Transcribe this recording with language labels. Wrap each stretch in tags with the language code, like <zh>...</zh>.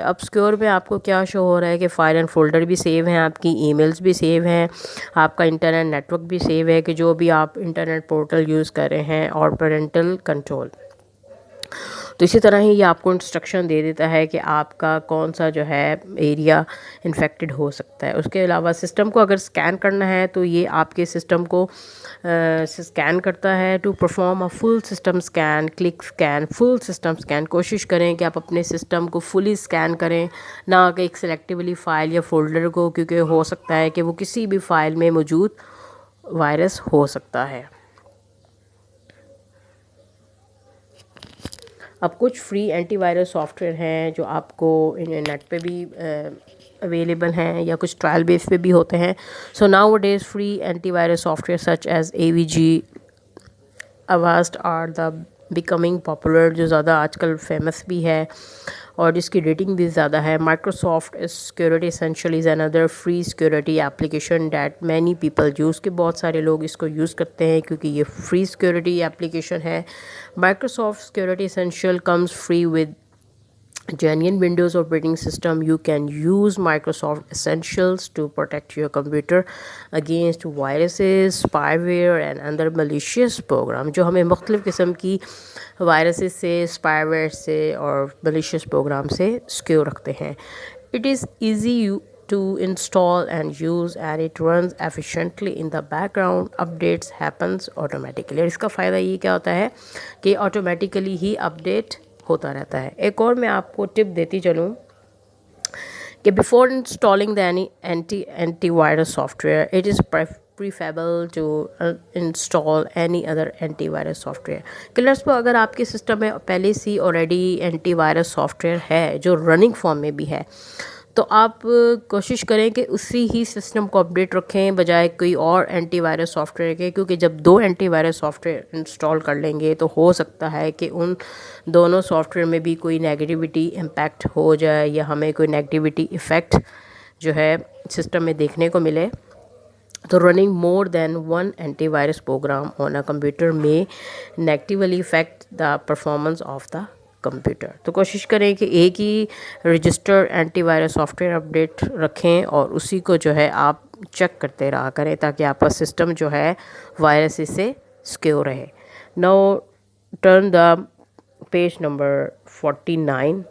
<ur>اب سیکیور میں آپ کو کیا شو ہو رہا ہے کہ فائل اینڈ فولڈر بھی سیو ہیں, آپ کی ای میلز بھی سیو ہیں, آپ کا انٹرنیٹ نیٹ ورک بھی سیو ہے کہ جو بھی آپ انٹرنیٹ پورٹل یوز کر رہے ہیں, اور پیرنٹل کنٹرول. تو اسی طرح ہی یہ آپ کو انسٹرکشن دے دیتا ہے کہ آپ کا کون سا جو ہے ایریا انفیکٹڈ ہو سکتا ہے. اس کے علاوہ سسٹم کو اگر اسکین کرنا ہے تو یہ آپ کے سسٹم کو اسکین کرتا ہے.</ur> <en>To perform a full system scan, click scan, full system scan.</en> <ur>کوشش کریں کہ آپ اپنے سسٹم کو فلی اسکین کریں, نہ کہ ایک سلیکٹیولی فائل یا فولڈر کو, کیونکہ ہو سکتا ہے کہ وہ کسی بھی فائل میں موجود وائرس ہو سکتا ہے. اب کچھ free anti virus soft where ہیں جو آپ کو نیٹ پہ بھی اویلیبل ہیں یا کچھ ٹرائل بیس پہ بھی ہوتے ہیں.</ur> <en>so nowadays free anti virus software such as AVG, Avast are the becoming popular,</en> <ur>جو زیادہ آج کل فیمس بھی ہے اور جس کی ریٹنگ بھی زیادہ ہے.</ur> <en>Microsoft security essential is اندر free security application that many people use,</en> <ur>کہ بہت سارے لوگ اس کو یوز کرتے ہیں کیونکہ یہ فری سیکورٹی ایپلیکیشن ہے.</ur> <en>Microsoft security essential comes free with genuine Windows operating system. You can use Microsoft Essentials to protect your computer against viruses, spyware and other malicious program,</en> <ur>جو ہمیں مختلف قسم کی وائرسز سے, اسپائیویئر سے اور malicious program سے سیکیور رکھتے ہیں.</ur> <en>It is easy to install and use and it runs efficiently in the background. Updates happens automatically.</en> <ur>اور اس کا فائدہ یہ کیا ہوتا ہے کہ آٹومیٹیکلی ہی اپڈیٹ ہوتا رہتا ہے. ایک اور میں آپ کو ٹپ دیتی چلوں کہ</ur> <en>Before installing the anti virus software it is preferable to install any other anti virus software.</en> <ur>Colours پہ اگر آپ کے سسٹم میں پہلے سے already anti virus soft where ہے جو رننگ فارم میں بھی ہے, تو آپ کوشش کریں کہ اسی ہی سسٹم کو اپڈیٹ رکھیں بجائے کوئی اور اینٹی وائرس سافٹ ویئر کے, کیونکہ جب 2 anti virus soft where install کر لیں گے تو ہو سکتا ہے کہ ان دونوں سافٹ ویئر میں بھی کوئی نیگیٹیوٹی امپیکٹ ہو جائے یا ہمیں کوئی نیگیٹیوٹی ایفیکٹ جو ہے سسٹم میں دیکھنے کو ملے.</ur> <en>تو running more than one antivirus program on a computer may negatively affect the performance of the computer.</en> <ur>تو کوشش کریں کہ ایک ہی register anti virus soft where update رکھیں اور اسی کو جو ہے آپ چیک کرتے رہا کریں تاکہ آپ کا سسٹم جو ہے وائرس سے سیکیور رہے.</ur> <en>Now turn the page number 49.</en>